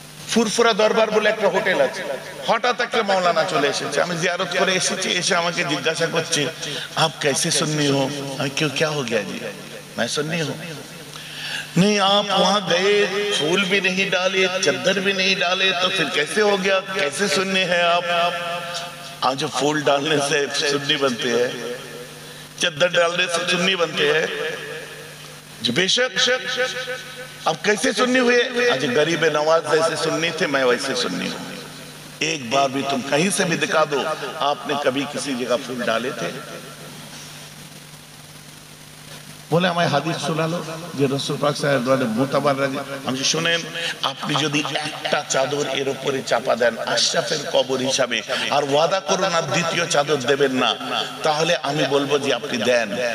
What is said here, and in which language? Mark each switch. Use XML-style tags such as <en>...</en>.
<bn>ফুরফুরা দরবার বলে একটা হোটেল আছে, হঠাৎ একটা মাওলানা চলে এসেছে। আমি জিয়ারত করে এসেছি, এসে আমাকে জিজ্ঞাসা করছে,</bn> <hi>आप कैसे सुन्नी हो? क्यों, क्या हो गया जी? मैं सुन्नी हूं। नहीं, आप वहां गए, फूल भी नहीं डाले, चद्दर भी नहीं डाले, तो फिर कैसे हो गया? कैसे सुन्नी है आप? आज जो फूल डालने से सुन्नी बनते हैं, चद्दर डालने से सुन्नी बनते हैं। जो बेशक, अब कैसे सुन्नी हुए? आज गरीब नवाज जैसे सुन्नी थे, मैं वैसे सुन्नी हूं। एक बार भी तुम कहीं से भी दिखा दो आपने कभी किसी जगह फूल डाले थे?</hi> <bn>বলে আমায় হাদিস শোনালো যে রাসূল পাক সাল্লাল্লাহু আলাইহি ওয়াসাল্লাম মুতাবার আগে। আমি শুনেন, আপনি যদি একটা চাদর এর উপরে চাপা দেন আশরাফের কবর হিসাবে, আর ওয়াদা করুন আর দ্বিতীয় চাদর দেবেন না, তাহলে আমি বলবো যে আপনি দেন।</bn>